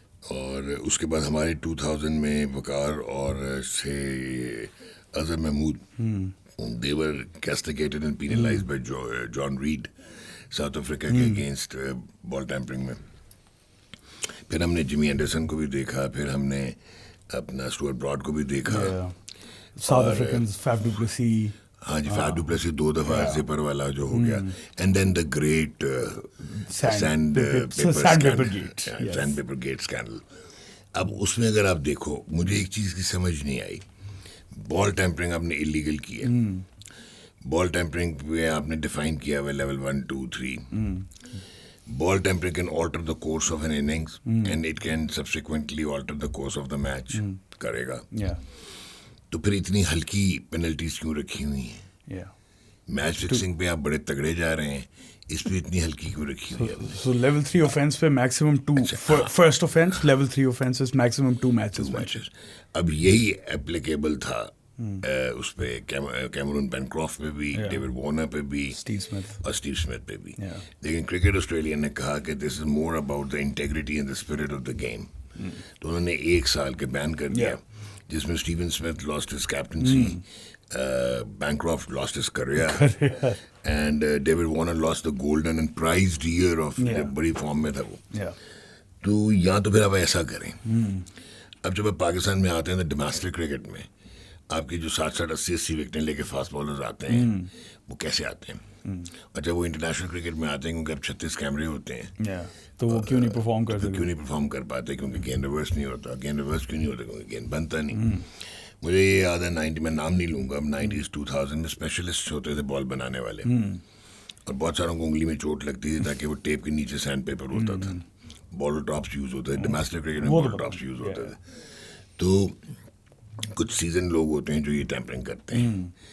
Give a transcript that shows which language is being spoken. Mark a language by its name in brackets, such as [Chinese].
[Urdu] اور اس کے بعد ہمارے 2000 میں وقار اور سے اظہر محمود [English] they were castigated and penalized by John Reid [Urdu] South Africa کے اگینسٹ بال ٹیمپرنگ میں. پھر ہم نے جمی اینڈرسن کو بھی دیکھا, پھر ہم نے اپنا اسٹوارٹ براڈ کو بھی دیکھا, [English] South Africans Faf du Plessis. [Urdu] ہاں جی, فیف ڈو پلیسی 2 دفعہ زپر والا جو ہو گیا, [English] And then the great sandpaper gate scandal. [Urdu] اب اس میں اگر آپ دیکھو, مجھے ایک چیز کی سمجھ نہیں آئی. بال ٹیمپرنگ آپ نے انلیگل کی ہے. بال ٹیمپرنگ پہ آپ نے ڈیفائن کیا ہوا level 1 2 3. [English] ball tampering can alter the course of an innings and it can subsequently alter the course of the match [Urdu] کرے گا. تو پھر اتنی ہلکی پینلٹیز کیوں رکھی ہوئی ہیں؟ میچ فکسنگ پہ آپ بڑے تگڑے جا رہے ہیں, اس پہ اتنی ہلکی کیوں رکھی ہوئی ہے؟ [English] So level 3 offence پہ maximum 2 first offence, level 3 offences maximum 2 matches. [Urdu] اب یہی اپلیکیبل تھا اس پہ کیمرون پینکرافٹ پہ بھی, ڈیوڈ وارنر پہ بھی, اور اسٹیو اسمتھ پہ بھی. لیکن کرکٹ آسٹریلیا نے کہا کہ [English] This is more about the integrity and the spirit of the game. [Urdu] تو انہوں نے 1 سال کے بین کر دیا, جس میں [English] Steven Smith lost his captaincy, Bancroft lost his career, and David Warner lost the golden and prized year of, [Urdu] بڑی فارم میں تھا وہ. تو یا تو پھر آپ ایسا کریں. اب جب آپ پاکستان میں آتے ہیں تو ڈومیسٹک کرکٹ میں آپ کی جو 60 80 وکٹیں لے کے فاسٹ بالرز آتے ہیں, وہ کیسے آتے ہیں؟ اور جب وہ انٹرنیشنل کرکٹ میں آتے ہیں, کیونکہ اب 36 کیمرے ہوتے ہیں, تو وہ کیوں نہیں پرفارم کر پاتے؟ کیونکہ گیند ریورس نہیں ہوتا. گیند ریورس کیوں نہیں ہوتا؟ کیونکہ گیند بنتا نہیں. مجھے یہ یاد ہے 90 میں نام نہیں لوں گا, اب 90s 2000 میں اسپیشلسٹ ہوتے تھے بال بنانے والے, اور بہت ساروں کو انگلی میں چوٹ لگتی تھی تاکہ وہ ٹیپ کے نیچے سینڈ پیپر ہوتا تھا. بال ٹاپس یوز ہوتے تھے ڈومیسٹک کرکٹ میں, بال ٹاپس یوز ہوتے تھے. تو کچھ سیزن لوگ ہوتے ہیں جو یہ ٹیمپرنگ کرتے ہیں.